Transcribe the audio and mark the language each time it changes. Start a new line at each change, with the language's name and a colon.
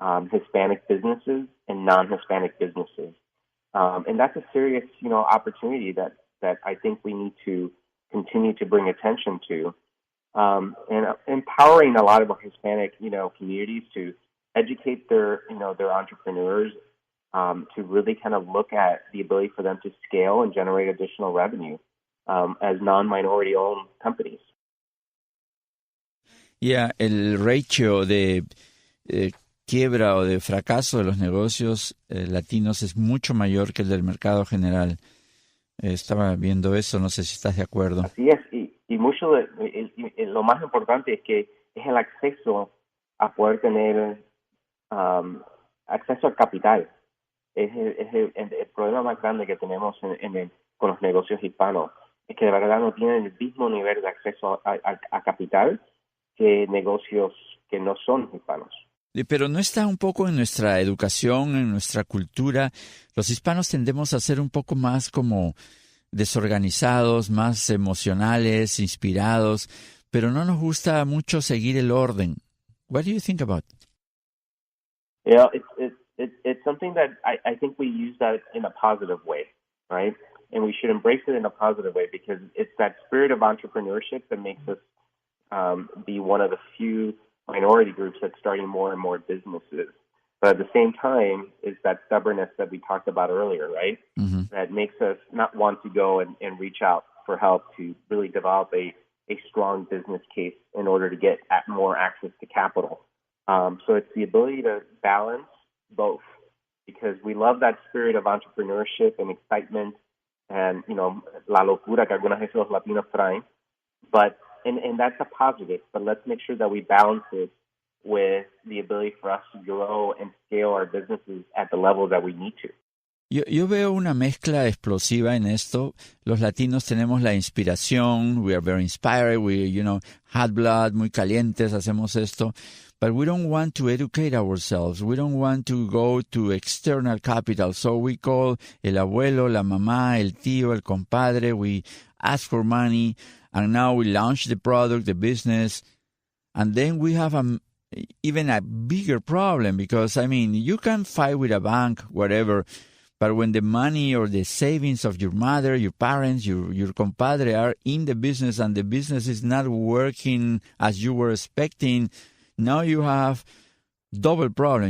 English: Hispanic businesses and non-Hispanic businesses. And that's a serious, opportunity that I think we need to continue to bring attention to, and empowering a lot of our Hispanic, communities to educate their entrepreneurs, to really kind of look at the ability for them to scale and generate additional revenue as non-minority owned companies.
Spanish: Yeah, el ratio de quiebra o de fracaso de los negocios latinos es mucho mayor que el del mercado general. Estaba viendo eso, no sé si estás de acuerdo. Así es, y mucho lo más importante es que es el acceso a poder tener acceso al capital. Es el problema más grande que tenemos con los negocios hispanos, es que de verdad no tienen el mismo nivel de acceso a capital que negocios que no son hispanos. Pero no está un poco en nuestra educación, en nuestra cultura. Los hispanos tendemos a ser un poco más como desorganizados, más emocionales, inspirados, pero no nos gusta mucho seguir el orden.
English: What do you think about it? Yeah, it's something that I think we use that in a positive way, right? And we should embrace it in a positive way because it's that spirit of entrepreneurship that makes us be one of the few minority groups that's starting more and more businesses. But at the same time, it's that stubbornness that we talked about earlier, right? Mm-hmm. That makes us not want to go and reach out for help to really develop a strong business case in order to get more access to capital. So it's the ability to balance both, because we love that spirit of entrepreneurship and excitement and,
Spanish: la locura que algunas veces los latinos traen.
English: But and that's a positive, but let's make sure that we balance it with the ability for us to grow and scale our businesses at the level that we need to.
Spanish: Yo veo una mezcla explosiva en esto. Los latinos tenemos la inspiración,
English: we are very inspired, we, hot blood,
Spanish: muy calientes, hacemos esto.
English: But we don't want to educate ourselves. We don't want to go to external capital. So we call
Spanish: el abuelo, la mamá, el tío, el compadre.
English: We ask for money. And now we launch the product, the business. And then we have even a bigger problem because, you can fight with a bank, whatever. But when the money or the savings of your mother, your parents, your compadre are in the business and the business is not working as you were expecting, now you have double problem.